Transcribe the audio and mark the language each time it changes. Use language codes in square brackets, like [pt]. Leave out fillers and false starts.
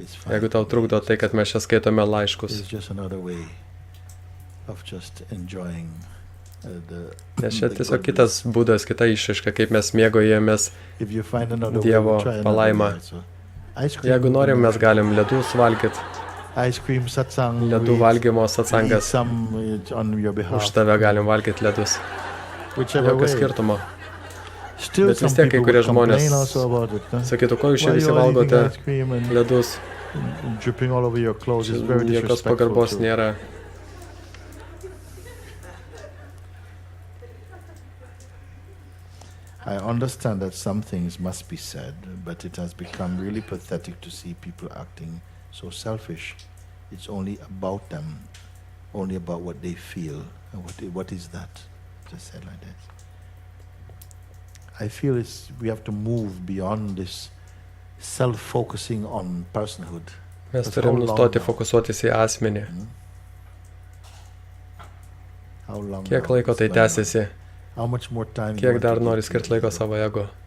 [lt] Jeigu tau trukdo tai, kad mes čia skaitome laiškus. [en] It's just another way of just enjoying. [lt] Nes čia tiesiog kitas būdas, kita išraiška, kaip mes mėgaujamės Dievo palaimą. Jeigu norim, mes galim ledus valgyti. Ledų valgymo satsangas. Už tave galim valgyti ledus. Jokio skirtumo. Bet vis tiek kai kurie žmonės sakytų, ko jūs čia visi valgote ledus. Jokios pagarbos nėra. [en] I understand that some things must be said, but it has become really pathetic to see people acting so selfish. It's only about them, only about what they feel. And what is that? Just said like that. I feel we have to move beyond this self-focusing on personhood. [lt] Mes turim nustoti fokusuotis į asmenį. Kiek laiko tai tęsiasi? Kiek dar nori skirti laiko savo ego?